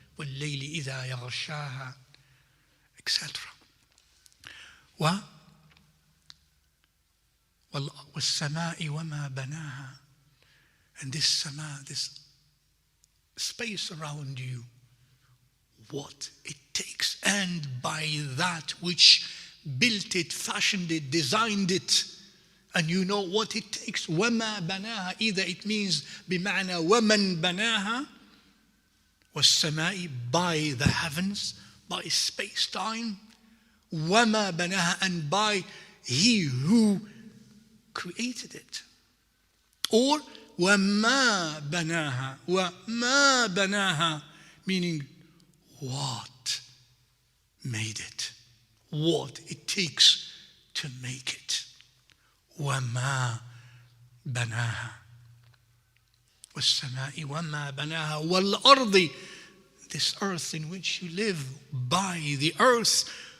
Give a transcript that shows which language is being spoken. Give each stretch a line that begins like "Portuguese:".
Arabic: وَاللَّيْلِ إِذَا يَغْشَاهَا, etc. وَالسَّمَاءِ وَمَا بَنَاهَا,
English: and this sama, this space around you, what it takes, and by that which built it, fashioned it, designed it, and you know what it takes.
Arabic: وَمَا بَنَاهَا,
English: either it means
Arabic: بِمَعْنَى وَمَنْ بَنَاهَا, وَالسَّمَاءِ,
English: by the heavens, by space-time, وَمَا بَنَاهَا, and by he who created it.
Arabic: Or وَمَا بَنَاهَا, وَمَا بَنَاهَا
English: meaning what made it, what it takes to make it.
Arabic: وَمَا بَنَاهَا وَالسَّمَاءِ وَمَا بَنَاهَا وَالْأَرْضِ,
English: this earth in which you live, by the earth.